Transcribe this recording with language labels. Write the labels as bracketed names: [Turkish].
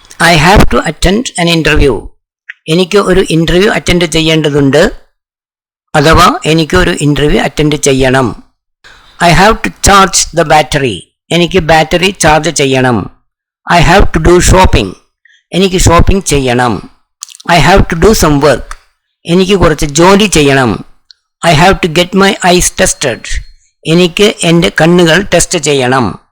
[English] I have to attend an interview. [Malayalam] എനിക്ക് ഒരു interview attend ചെയ്യേണ്ടതുണ്ട്, അഥവാ എനിക്ക് ഒരു ഇൻ്റർവ്യൂ അറ്റൻഡ് ചെയ്യണം. [English] I have to charge the battery. [Malayalam] എനിക്ക് ബാറ്ററി ചാർജ് ചെയ്യണം. [English] I have to do shopping. [Malayalam] എനിക്ക് ഷോപ്പിംഗ് ചെയ്യണം. [English] I have to do some work. [Malayalam] എനിക്ക് കുറച്ച് ജോലി ചെയ്യണം. [English] I have to get my eyes tested. [Malayalam] എനിക്ക് എൻ്റെ കണ്ണുകൾ ടെസ്റ്റ് ചെയ്യണം.